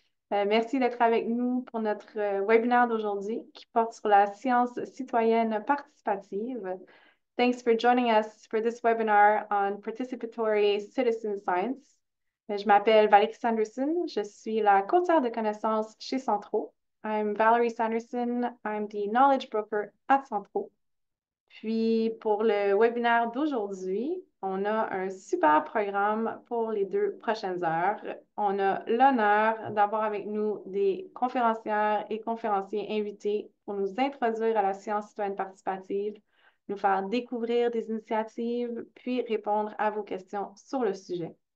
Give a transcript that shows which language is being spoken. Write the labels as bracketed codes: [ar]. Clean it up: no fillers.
[fr] Merci d'être avec nous pour notre webinaire d'aujourd'hui qui porte sur la science citoyenne participative. [en] Thanks for joining us for this webinar on participatory citizen science. [fr] Je m'appelle Valérie Sanderson. Je suis la courtière de connaissances chez Centro. [en] I'm Valerie Sanderson. I'm the knowledge broker at Centro. [fr] Puis pour le webinaire d'aujourd'hui, on a un super programme pour les 2 prochaines heures. On a l'honneur d'avoir avec nous des conférencières et conférenciers invités pour nous introduire à la science citoyenne participative, nous faire découvrir des initiatives, puis répondre à vos questions sur le sujet.